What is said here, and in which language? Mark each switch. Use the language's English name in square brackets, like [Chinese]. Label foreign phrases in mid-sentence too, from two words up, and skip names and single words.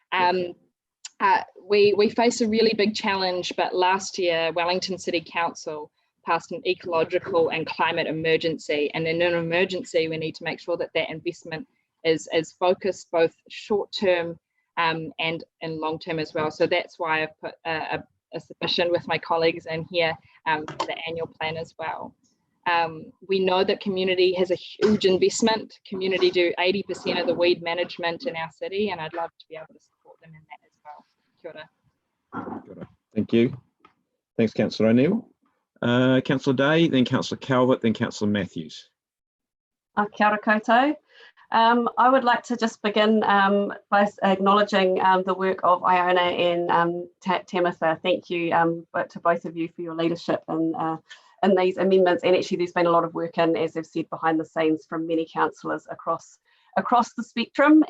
[English] We face a really big challenge, but last year Wellington City Council passed an ecological and climate emergency, and in an emergency we need to make sure that that investment is focused both short-term and in long-term as well. So that's why I've put a submission with my colleagues in here for the annual plan as well. We know that community has a huge investment. Community do 80% of the weed management in our city, and I'd love to be able to support them in that as well. [Māori] Kia ora. Kia ora. [English] Thank you. Thanks, Councillor O'Neill. Councillor Day, then Councillor Calvert, then Councillor Matthews. [Māori] Kia ora koutou. [English] I would like to just begin by acknowledging the work of Iona and Tamitha. Thank you to both of you for your leadership in these amendments. And actually there's been a lot of work in, as I've said, behind the scenes from many councillors across the spectrum.